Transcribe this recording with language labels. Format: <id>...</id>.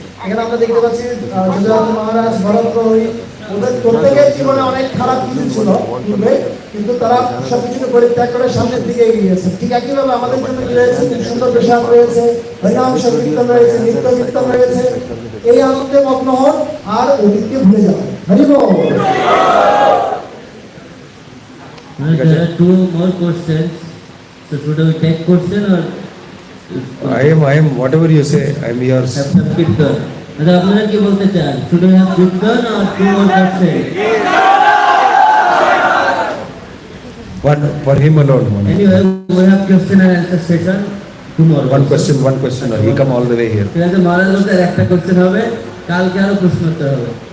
<bn>এখানে আমরা দেখতে পাচ্ছি যুবরাজ মহারাজ, ভরত প্রহরী, ওদের প্রত্যেকের জীবনে অনেক খারাপ কিছু ছিল পূর্বে, কিন্তু তারা সবকিছুকে পরিত্যাগ করে সামনের দিকে এগিয়ে গেছে। ঠিক একইভাবে আমাদের জন্য কি রয়েছে, খুব সুন্দর পেশাব রয়েছে, হরিনাম সংকীর্তন রয়েছে, নৃত্য কীর্তন রয়েছে। এই আনন্দে মগ্ন হন আর অতীতকে ভুলে যান। হরি বল।</bn> <en>There are two more questions. So should we take question or? I am, whatever you say, I am yours. Have some kirtan.</en> <bn>আচ্ছা আপনারা কি বলতে চান?</bn> <en>Should we have kirtan or two more questions? One for him alone. Anyway, we have question and answer session. Two more. One question. He come all the way here.</en> <bn>ঠিক আছে, মহারাজ বলতে একটা question হবে, কালকে আরো প্রশ্ন উত্তর হবে।</bn>